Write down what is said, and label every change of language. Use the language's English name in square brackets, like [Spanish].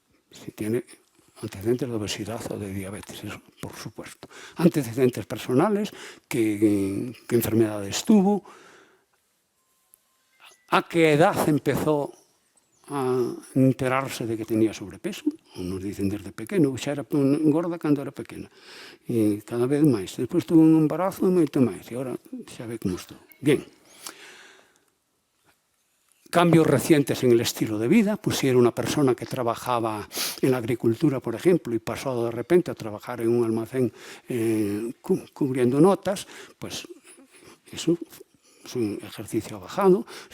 [Spanish] Si tiene antecedentes de obesidad o de diabetes, eso, por supuesto. Antecedentes personales, qué enfermedades tuvo, a qué edad empezó a enterarse de que tenía sobrepeso. Nos dicen [Galician] desde pequeno, xa era gorda cando era pequena, e cada vez máis. Despois tuvo un embarazo e moito máis, e agora xa ve como estou. [Spanish] Bien. Cambios recientes en el estilo de vida, pues si era una persona que trabajaba en la agricultura, por ejemplo, y pasó de repente a trabajar en un almacén cubriendo notas, pues eso es un ejercicio bajado.